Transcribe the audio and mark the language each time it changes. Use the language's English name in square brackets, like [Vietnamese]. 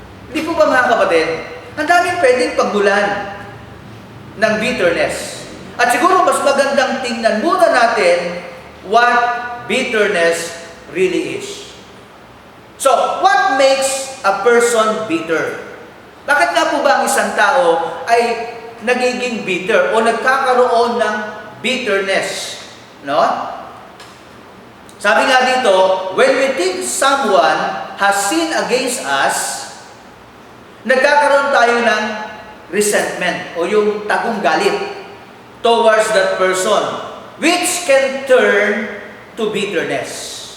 [Filipino] Hindi po ba mga kapatid? Ang daming pwedeng pagmulan ng bitterness. At siguro mas magandang tingnan muna natin [English] what bitterness really is. So, what makes a person bitter? [Filipino] Bakit nga po ba ang isang tao ay nagiging bitter o nagkakaroon ng bitterness? No? Sabi nga dito, [English] when we think someone has sinned against us, [Filipino] nagkakaroon tayo ng resentment o yung tagong galit [English] towards that person, which can turn to bitterness.